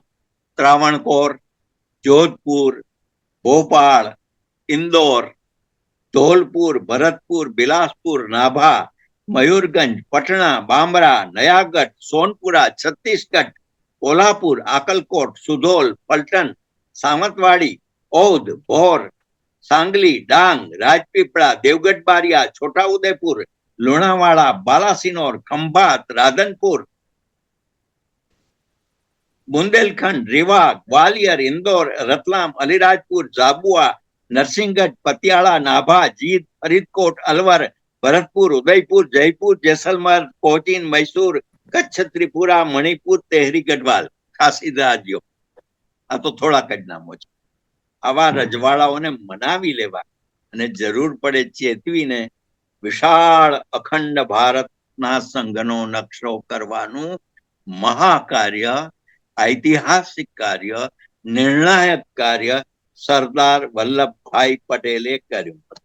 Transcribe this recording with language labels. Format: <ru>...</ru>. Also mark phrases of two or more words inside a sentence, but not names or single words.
<gu>ત્રાવણકોર, જોધપુર, ભોપાલ, ઇન્દોર, ધોલપુર, ભરતપુર, બિલાસપુર, નાભા, મયુરગંજ, પટણા, બામરા, નયાગઢ, સોનપુરા, છત્તીસગઢ, કોલ્હાપુર, આકલકોટ, સુધોલ, પલટન, સાવંતવાડી, ઔધ, ભોર, सांगली, डांग, राजपीपळा, देवगढ़ बारिया, छोटाउदेपुर, लोनावाड़ा, बालासिनोर, खंभात, राधनपुर, बुंदेलखंड, रीवा, ग्वालियर, इंदौर, रतलाम, अलीराजपुर, झाबुआ, नरसिंहगढ़, पतियाला, नाभा, जींद, फरीदकोट, अलवर, भरतपुर, उदयपुर, जयपुर, जैसलमेर, कोचीन, मैसूर, कच्छ, त्रिपुरा, मणिपुर, तेहरी गढ़वाल, खासी राज्यों. આ તો થોડા ક નામો છે. આવા રજવાડાઓને મનાવી લેવા અને જરૂર પડે ચેતવીને વિશાળ અખંડ ભારતના સંઘનો નકશો કરવાનું મહાકાર્ય, ઐતિહાસિક કાર્ય, નિર્ણાયક કાર્ય સરદાર વલ્લભભાઈ પટેલે કર્યું.</gu>